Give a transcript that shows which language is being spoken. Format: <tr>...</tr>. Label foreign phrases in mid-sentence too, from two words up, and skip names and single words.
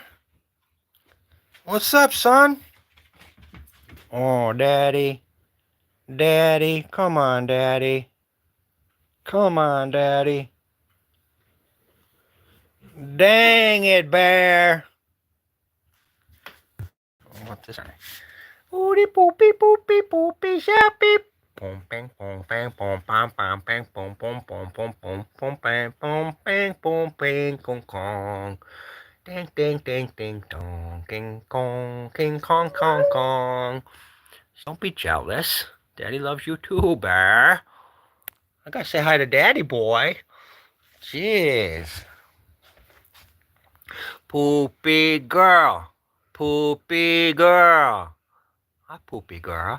<en>What's up, son? Oh, Daddy. Daddy. Come on, Daddy. Come on, Daddy. Dang it, Bear. What this? Oodie poopy poopy poopy shappy. Boom bang boom bang boom bam bam bang boom boom boom boom boom boom bang boom bang boom bang kong kong. Ding ding ding ding dong king kong king kong kong kong. Don't be jealous. Daddy loves you too, Bear. I gotta say hi to Daddy boy. Jeez. Poopy girl. Poopy girl. Hi, poopy girl.</en>